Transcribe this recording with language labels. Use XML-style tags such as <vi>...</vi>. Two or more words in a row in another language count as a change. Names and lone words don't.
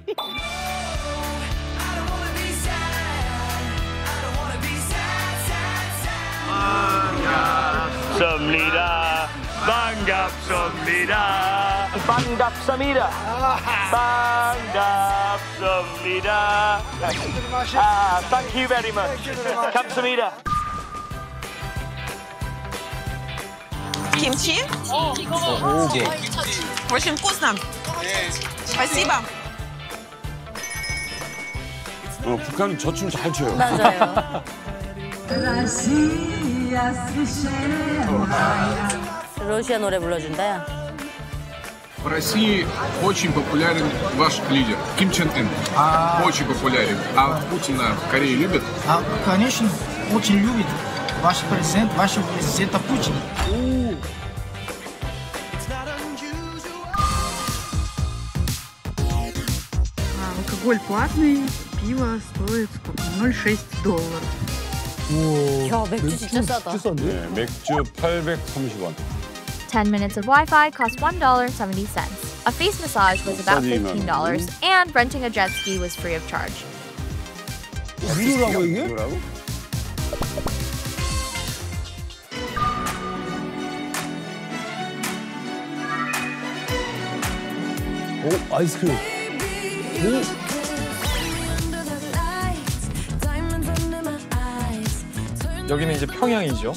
<ko>반갑습니다. 반갑습니다. 반갑습니다. 반갑습니다.</ko> <en>Thank you very much.</en> <ko>감사합니다.</ko> <ru>Кимчи? Очень вкусно. Спасибо.</ru> <ko>북한은 저 춤 잘 춰요. 맞아요. 러시아 노래 불러준다야.</ko> <ru>В России очень популярен ваш лидер Ким Чен Ын. Очень популярен. А Путина в Корее любят? Конечно, очень любит. Ваш президент, вашего президента Путина. Алкоголь платный, пиво стоит сколько? $0,6.</ru> <ko>야, 맥주 진짜 싸다. 네, 맥주 830원.</ko> <en>10 minutes of Wi-Fi cost $1.70. A face massage was about $15, and renting a jet ski was free of charge.</en> <ko>무료라고 이게? 뭐라고? 오, 아이스크림. 오. 여기는 이제 평양이죠.</ko>